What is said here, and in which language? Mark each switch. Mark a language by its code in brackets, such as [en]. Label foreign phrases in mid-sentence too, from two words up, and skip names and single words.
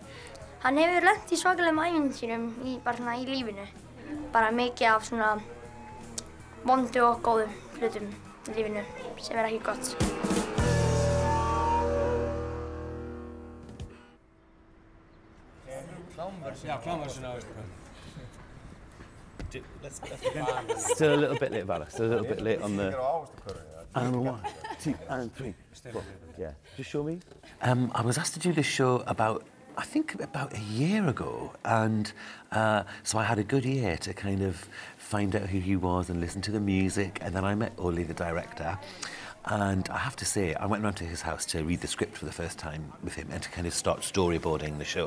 [is] Hann hefur lent í svakalegum ævintýrum bara í lífinu. Bara mikið af svona vondu og góðum hlutum í lífinu sem ekki gott. Klámversin á [en] Still a little bit late, Vala. Still a little bit late on the... And 1, 2, and 3, 4. Yeah. Just show me. I was asked to do this show I think about a year ago, and so I had a good year to kind of find out who he was and listen to the music, and then I met Ollie, the director, and I have to say, I went round to his house to read the script for the first time with him and to kind of start storyboarding the show.